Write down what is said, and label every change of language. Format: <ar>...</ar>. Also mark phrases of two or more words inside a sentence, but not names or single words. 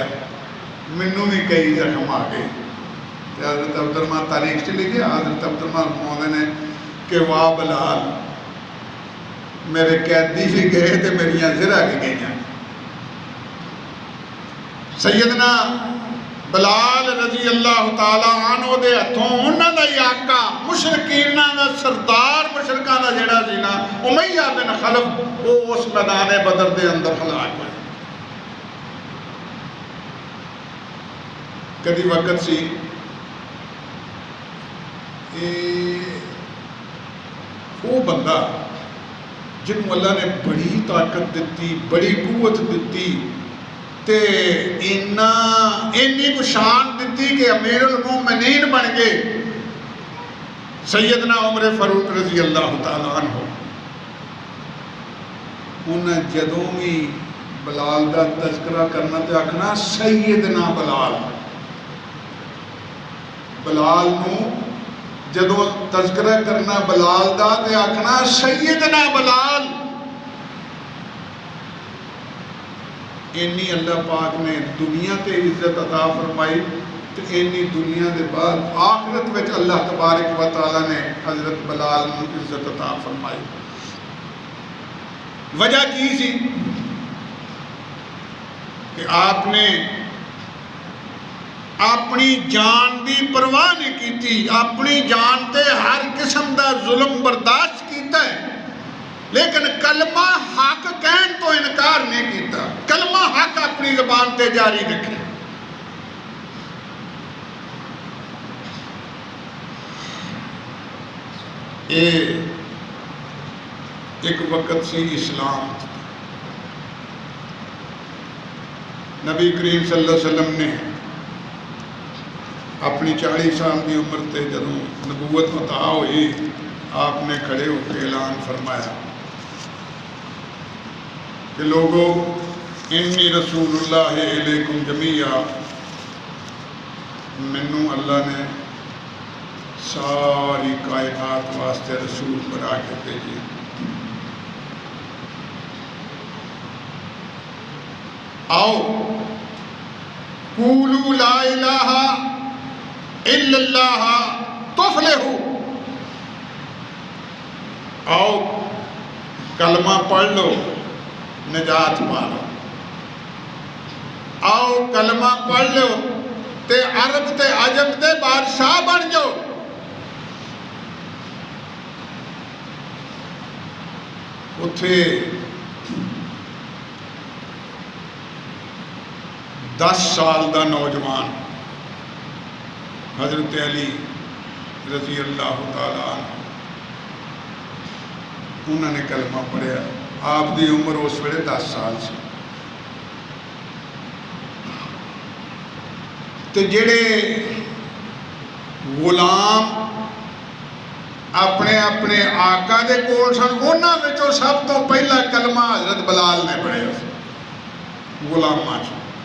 <pa>مینوں بھی کئی زخم آ گئے. حضرت عبدالرحمان تاریخ چ لکھے، حضرت عبدالرحمان فرماؤندے نے کہ واہ بلال، میرے قیدی بھی گئے تو میریاں زرہ بھی گئی. سیدنا بلال</pa> <ar>رضي الله تعالى عنه</ar> <pa>دے ہتھوں انہاں دا ہی آقا، مشرکیناں دا سردار، مشرکاں دا جیہڑا سی نا امیہ بن خلف، او اس میدان بدر دے اندر ہلاک ہویا. کدی وقت سی او بندہ جنہاں نوں اللہ نے بڑی طاقت دتی، بڑی قوت دتی، تے انہاں نوں شان دتی کہ امیرالمومنین بن گئے سیدنا عمر فاروق</pa> <ar>رضي الله تعالى عنه.</ar> <pa>انہاں جدوں بھی بلال دا تذکرہ کرنا تو آکھنا سیدنا بلال، بلال نوں جدوں تذکرہ کرنا بلال دا تے آکھنا سیدنا بلال. انہاں نوں اللہ پاک نے دنیا تے عزت عطا فرمائی تو انہاں نوں دنیا دے بعد آخرت میں اللہ تبارک و تعالیٰ نے حضرت بلال نوں عزت عطا فرمائی.</pa> <ur>وجہ کی سی کہ آپ نے اپنی جان کی پرواہ نہیں کی، اپنی جان تے ہر قسم کا ظلم برداشت کیا ہے، لیکن کلمہ حق کہن توں انکار نہیں کیا.</ur> <pa>کلمہ حق اپنی زبان تے جاری رکھے. یہ اک وقت سی اسلام، نبی کریم</pa> <ar>صلى الله عليه وسلم</ar> <pa>نے اپنی 40 سال دی عمر توں جدوں نبوت عطا ہوئی، آپ نے کھڑے ہو کے اعلان فرمایا کہ لوگو</pa> <ar>إني رسول الله إليكم جميعا,</ar> <pa>مینوں اللہ نے ساری کائنات واسطے رسول بنا کے بھیجے.</pa> <ur>آؤ</ur> <ar>قولوا لا إله إلا الله تفلحوا,</ar> <ur>آؤ کلمہ پڑھ لو نجات پا لو.</ur> <pa>آؤ کلمہ پڑھ لو تے عرب تے عجم دے بادشاہ بن جاؤ. اوتھے 10 سال دا نوجوان حضرت علی</pa> <ar>رضي الله تعالى عنه,</ar> <pa>انہاں نے کلمہ پڑھیا. آپ دی عمر اس ویلے 10 سال سی. تے جیہڑے غلام اپنے اپنے آقا دے کول سن، انہاں وچوں سب توں پہلا کلمہ حضرت بلال نے پڑھیا غلاماں چ.</pa>